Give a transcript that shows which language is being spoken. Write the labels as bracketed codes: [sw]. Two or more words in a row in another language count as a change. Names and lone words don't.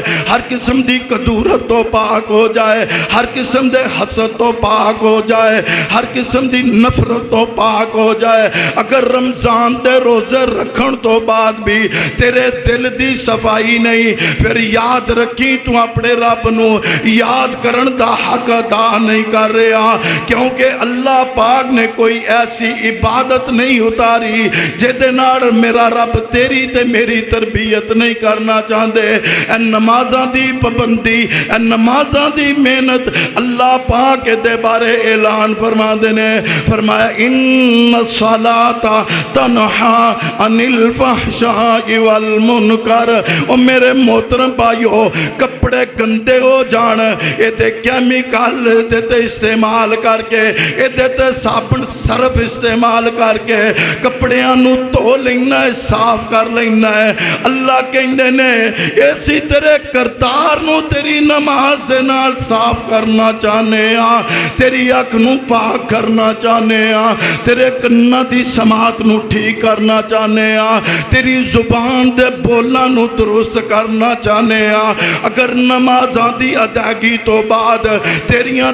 [pa] ہر قسم دی کدورت تو پاک ہو جائے ہر قسم دے حسد تو پاک ہو جائے ہر قسم دی نفرت تو پاک ہو جائے اگر رمضان دے روزے رکھن تو بعد بھی تیرے دل دی صفائی نہیں پھر یاد رکھی تو اپنے رب نو یاد کرن دا حق ادا نہیں کر رہا کیونکہ اللہ پاک نے کوئی ایسی عبادت نہیں اتاری جہدے نال میرا رب تیری تے میری تربیت نہیں کرنا چاہندے اے نمازاں دی پابندی اے نمازاں دی محنت اللہ پاک دے بارے اعلان فرما دینے فرمایا [ar] ان الصلاۃ تنہا عن الفحشاء والمنکر [pa] او میرے محترم بھائیو کپڑے گندے ہو جان اے دے کیمیکل تے استعمال کر کے اے دے صابن صرف استعمال کر کے کپڑیاں نو دھو لینا ہے صاف کر لینا ہے اللہ کہندے نے ایسی تیرے کردار نو تیری نماز دے نال صاف کرنا چاہنے ہاں تیری اکھ نو پاک کرنا چاہنے ہاں تیرے کناں دی سماعت نو ٹھیک کرنا چاہنے ہاں تیری زبان دے بولنا نو درست کرنا چاہنے ہاں اگر نمازاں دی ادائیگی تو بعد تیریاں